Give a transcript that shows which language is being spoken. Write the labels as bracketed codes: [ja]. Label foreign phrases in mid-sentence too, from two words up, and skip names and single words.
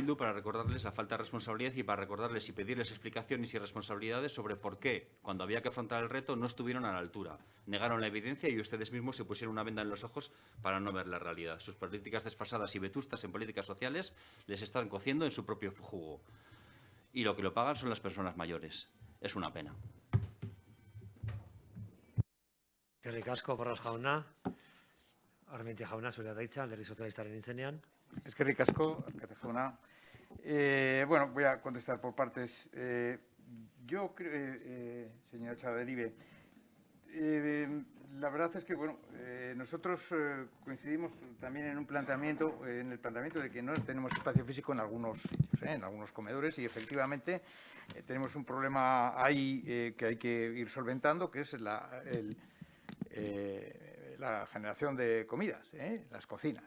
[es] Bildu para recordarles la falta de responsabilidad y para recordarles y pedirles explicaciones y responsabilidades sobre por qué, cuando había que afrontar el reto, no estuvieron a la altura. Negaron la evidencia y ustedes mismos se pusieron una venda en los ojos para no ver la realidad. Sus políticas desfasadas y vetustas en políticas sociales les están cociendo en su propio jugo. Y lo que lo pagan son las personas mayores. Es una pena. [eu] Eskerrik asko, Porras jauna. Armentia jauna, zurea da hitza, Alderdi Sozialistaren izenean. Eskerrik asko, alkate jauna. [es] Bueno, voy a contestar por partes. Yo creo, señora Chaderibe, la verdad es que bueno, nosotros coincidimos también en un planteamiento, en el planteamiento de que no tenemos espacio físico en algunos sitios, en algunos comedores, y efectivamente tenemos un problema ahí que hay que ir solventando, que es la generación de comidas, las cocinas.